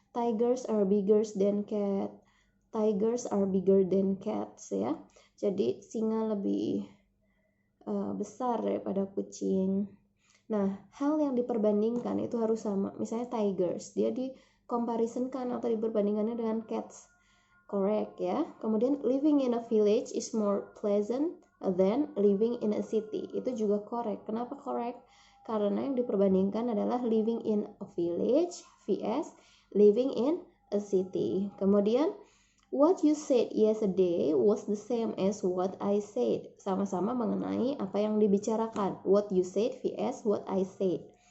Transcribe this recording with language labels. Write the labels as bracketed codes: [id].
[en] Tigers are bigger than cat. Tigers are bigger than cats ya. [id] Jadi singa lebih besar daripada kucing. Nah, hal yang diperbandingkan itu harus sama. Misalnya tigers, dia dikomparisonkan atau diperbandingkannya dengan cats. [en] Correct ya. [id] Kemudian [en] living in a village is more pleasant than living in a city. [id] Itu juga [en] correct. [id] Kenapa [en] correct? [id] Karena yang diperbandingkan adalah [en] living in a village vs living in a city. Kemudian what you said yesterday was the same as what I said. [id] Sama-sama mengenai apa yang dibicarakan. [en] What you said vs what I said.